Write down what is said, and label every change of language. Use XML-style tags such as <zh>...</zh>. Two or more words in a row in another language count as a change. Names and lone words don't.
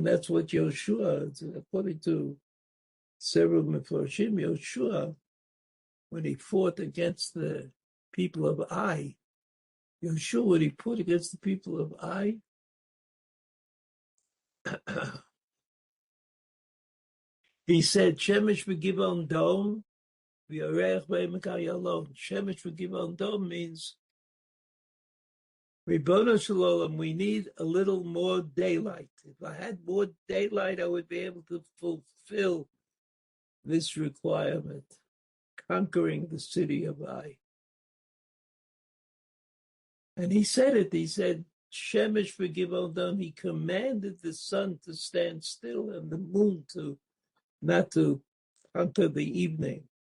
<en>That's what Yoshua, according to several Mefarshim, Yoshua, when he fought against the people of Ai, Yoshua, when he fought against the people of Ai, he said,</en> <he>שמש בגבעון דום וירח בעמק אילון. שמש בגבעון דום means, רבונו שלום,</he> <en>we need a little more daylight. If I had more daylight, I would be able to fulfill this requirement, conquering the city of Ai. And he said it, he said,</en> <he>שמש בגבעון דום,</he> <en>he commanded the sun to stand still and the moon not to conquer the evening.</en>